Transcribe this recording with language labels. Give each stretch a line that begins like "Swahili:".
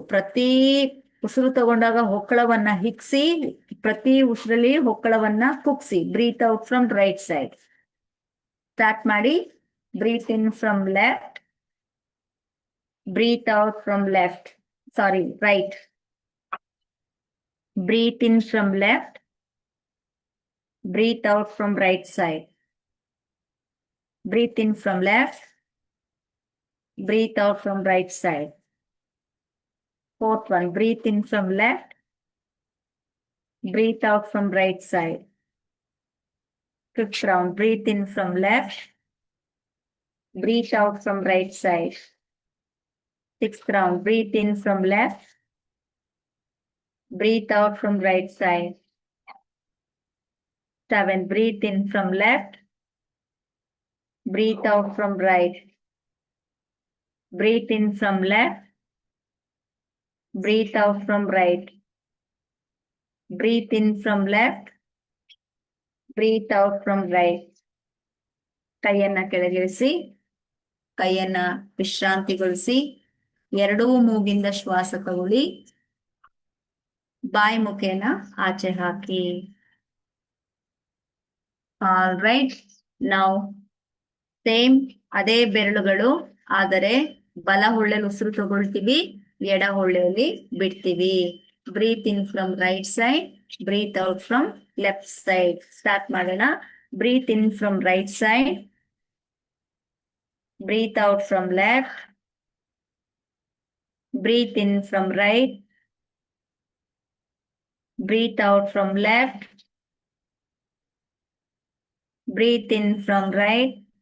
Kannada: ಪ್ರತಿ ಉಸಿರು ತಗೊಂಡಾಗ ಹೊಕ್ಕಳವನ್ನ ಹಿಗ್ಸಿ, ಪ್ರತಿ ಉಸಿರಲ್ಲಿ ಹೊಕ್ಕಳವನ್ನ ಕುಗ್ಸಿ.
English: Breathe out from right side. Start ಮಾಡಿ. Breathe in from left, breathe out from left, sorry, right. Breathe in from left, breathe out from right side. Breathe in from left, breathe out from right side. Fourth one, breathe in from left, breathe out from right side. Fifth round, breathe in from left, breathe out from right side. Sixth round, breathe in from left, breathe out from right side. 7, breathe in from left, breathe out from right. Breathe in from left, breathe out from right. Breathe in from left, breathe out from right.
Kannada: ಕೈಯನ್ನ ಕೆಳಗಿಳಿಸಿ, ಕೈಯನ್ನ ವಿಶ್ರಾಂತಿಗೊಳಿಸಿ. ಎರಡೂ ಮೂಗಿಂದ ಶ್ವಾಸ ತಗೊಳ್ಳಿ. ಬಾಯಿ ಮುಖೇನ ಆಚೆ ಹಾಕಿ.
English: All right.
Kannada: ನಾವು same ಅದೇ ಬೆರಳುಗಳು, ಆದರೆ ಬಲ ಹೊಳ್ಳೆಯಲ್ಲಿ ಉಸಿರು ತಗೊಳ್ತೀವಿ, ಎಡ ಹೊಳ್ಳೆಯಲ್ಲಿ ಬಿಡ್ತೀವಿ.
English: Breathe in from right side, breathe out from left side.
Kannada: Start ಮಾಡೋಣ.
English: breathe in from right side, breathe out from left, breathe in from right, breathe out from left, breathe in from right,